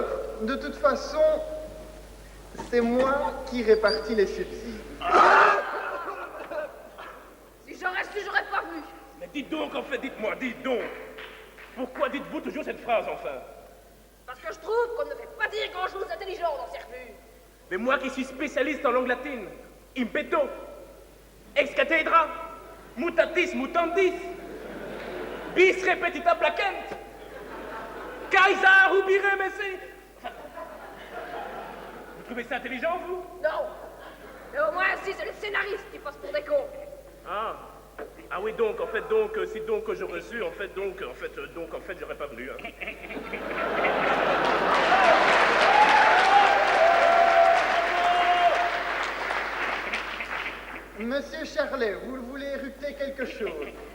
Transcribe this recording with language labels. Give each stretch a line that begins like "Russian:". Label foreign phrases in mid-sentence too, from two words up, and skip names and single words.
French: De toute façon, c'est moi qui répartis les subsides. Si j'aurais su, j'aurais pas vu. Mais dites donc, en fait, dites-moi, dites donc. Pourquoi dites-vous toujours cette phrase, enfin? Parce que je trouve qu'on ne fait pas dire grand-chose d'intelligent dans ces revues. Mais moi qui suis spécialiste en langue latine,
Latin: impeto, ex cathedra, mutatis mutandis, bis repetita placent, Caesar ubire messi.
French: Vous trouvez ça intelligent, vous? Non. Mais au moins, si c'est le scénariste qui passe pour des cons. Ah. Ah oui, donc, en fait, si donc j'aurais su, en fait, j'aurais pas voulu, hein. Monsieur Charlet, vous voulez éructer quelque chose?